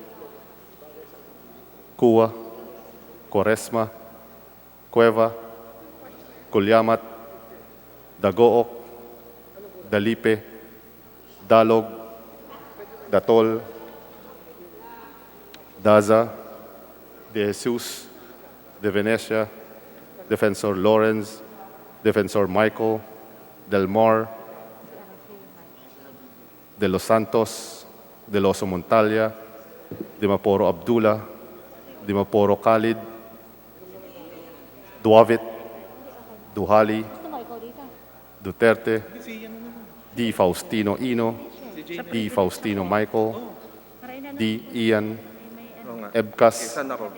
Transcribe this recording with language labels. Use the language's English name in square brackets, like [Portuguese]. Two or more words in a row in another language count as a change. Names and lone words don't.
[Filipino] Cua, Quaresma, Cueva, Culyamat, Dagook, Dalipe, Dalog, Datol, Daza, De Jesus, De Venecia, Defensor Lawrence, Defensor Michael, Del Mar, De Los Santos, De Loso Montalia, De Maporo Abdullah, De Maporo Khalid, Duavit, Duhali, Duterte, D. Faustino Ino, D. Faustino Michael, D. Ian, Ebcas, Saan ako?